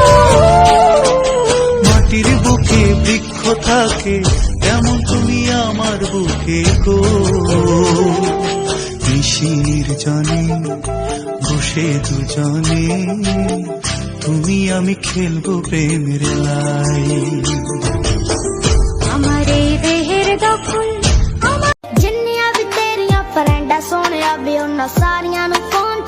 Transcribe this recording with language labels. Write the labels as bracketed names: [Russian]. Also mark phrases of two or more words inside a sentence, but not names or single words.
[Bangla] মাটির বুকে বৃক্ষ থাকে তেমন তুমি আমার বুকে গো। নিশির জানে বসে দুজনে তুমি আমি খেলবো প্রেমের লাই। আমার এই দেহের দখল আমার [Punjabi] ਜਿੰਨੀਆਂ ਵੀ ਤੇਰੀਆਂ ਫਰੈਂਡਾਂ ਸੋਹਣਿਆ ਵੀ ਉਹਨਾਂ ਸਾਰੀਆਂ ਨੂੰ